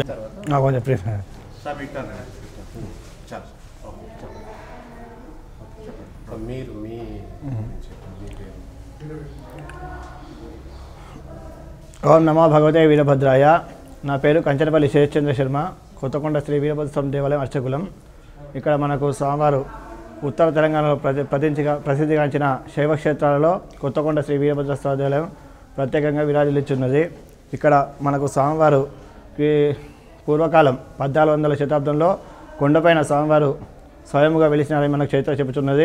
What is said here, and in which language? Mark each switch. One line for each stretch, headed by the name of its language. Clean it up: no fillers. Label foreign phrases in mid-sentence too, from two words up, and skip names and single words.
Sanskrit: ओम नमो भगवते वीरभद्राय
Telugu: నా పేరు కంచనపల్లి శేషచంద్ర శర్మ కొత్తకొండ శ్రీ వీరభద్ర స్వామి దేవాలయం అర్చకులం। ఇక్కడ మనకు స్వామివారు ఉత్తర తెలంగాణలో ప్రసిద్ధిగాంచిన శైవ క్షేత్రాలలో కొత్తకొండ శ్రీ వీరభద్ర స్వామి దేవాలయం ప్రత్యేకంగా విరాజిల్లుచున్నది। ఇక్కడ మనకు స్వామివారు పూర్వకాలం 1400వ శతాబ్దంలో కొండపైన స్వామివారు స్వయంగా వెలిసినారని మనకు చరిత్ర చెబుతున్నది।